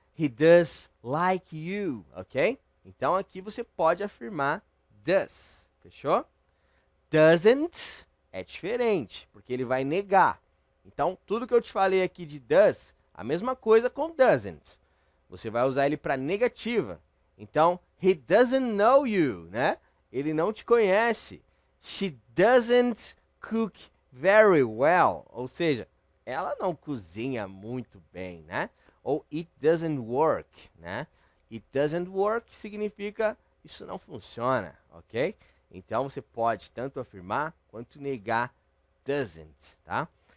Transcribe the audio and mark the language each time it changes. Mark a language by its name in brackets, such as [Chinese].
[English] He does like you, ok? [Portuguese] Então aqui você pode afirmar does, fechou? Doesn't é diferente, porque ele vai negar. Então, tudo que eu te falei aqui de does, a mesma coisa com doesn't. Você vai usar ele para negativa. Então, [English] he doesn't know you, [Portuguese] né? Ele não te conhece. [English] She doesn't cook very well. [Portuguese] Ou seja, ela não cozinha muito bem, né? [English] Ou it doesn't work, né? It doesn't work [Portuguese] significa isso não funciona, [English] ok? [Portuguese] Então você pode tanto afirmar quanto negar doesn't, tá?